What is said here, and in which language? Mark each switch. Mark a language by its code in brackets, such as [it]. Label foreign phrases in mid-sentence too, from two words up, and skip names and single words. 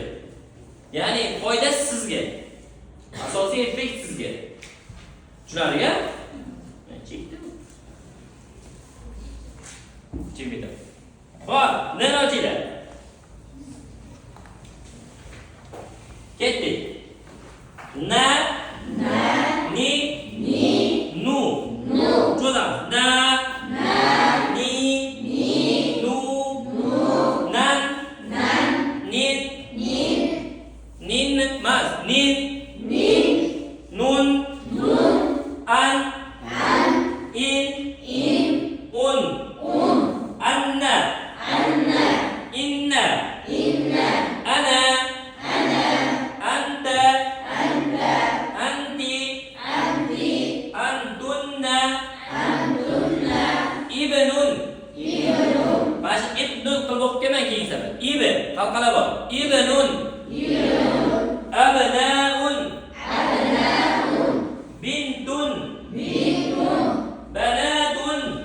[uz] Ya'ni foyda sizga. Asosiy effekt sizga. Tushunarli-a? Chekdim. Chekdim. Xo'p, neni ochinglar. Ketdik. [ar] نَ، نِ، نُ. Cho'zamiz. نَ، نِ، نُ، نٌ، نٍ، نٍ emas, نٍ، نٌ, اً، اٍ، اٌ، أنَّ, إنَّ، أنا، أنتَ، أنتِ, أنتُنَّ، ابنٌ. [uz] Mana ibnun qilib kelmang keyin safar. [ar] ابن قلقلة bor. ابنٌ. أبناءٌ. بنتٌ. بناتٌ.